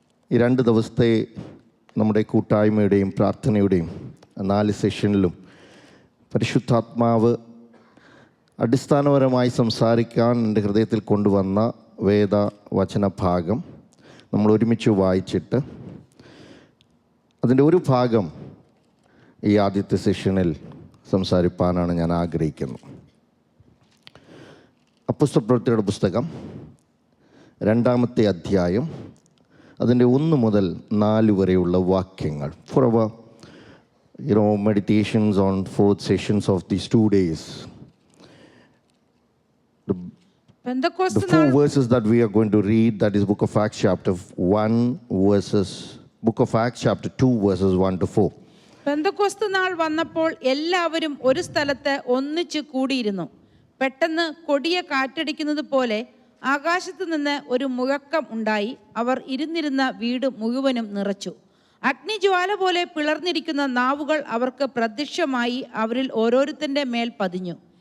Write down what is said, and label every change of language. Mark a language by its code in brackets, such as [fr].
[ml] ഈ 2 ദിവസത്തെ നമ്മുടെ കൂട്ടായ്മയുടെയും പ്രാർത്ഥനയുടെയും 4 സെഷനിലും പരിശുദ്ധാത്മാവ് അടിസ്ഥാനപരമായി സംസാരിക്കാൻ എൻ്റെ ഹൃദയത്തിൽ കൊണ്ടുവന്ന വേദവചന ഭാഗം നമ്മൾ ഒരുമിച്ച് വായിച്ചിട്ട് അതിൻ്റെ ഒരു ഭാഗം ഈ ആദ്യത്തെ സെഷനിൽ സംസാരിപ്പാനാണ് ഞാൻ ആഗ്രഹിക്കുന്നത്. അപ്പോസ്തലപ്രവൃത്തിയുടെ പുസ്തകം 2-ാമത്തെ അധ്യായം അതിൻ്റെ 1 മുതൽ 4 വരെയുള്ള വാക്യങ്ങൾ. [en] For our meditations on 4 sessions of these 2 days. The 4 verses that we are going to read, that is Book of Acts chapter 1 verses, Book of Acts chapter 2 verses 1 to 4. [ml] Pentecost നാൾ വന്നപ്പോൾ എല്ലാവരും ഒരു സ്ഥലത്ത് ഒന്നിച്ചു കൂടിയിരുന്നു. പെട്ടെന്ന് കൊടിയ കാറ്റടിക്കുന്നത് പോലെ ആകാശത്ത് നിന്ന് ഒരു മുഴക്കം ഉണ്ടായി. അവർ ഇരുന്നിരുന്ന വീട് മുഴുവനും നിറച്ചു. അഗ്നിജ്വാല പോലെ പിളർന്നിരിക്കുന്ന നാവുകൾ അവർക്ക് പ്രത്യക്ഷമായി അവരിൽ ഓരോരുത്തൻ്റെ മേൽ പതിഞ്ഞു.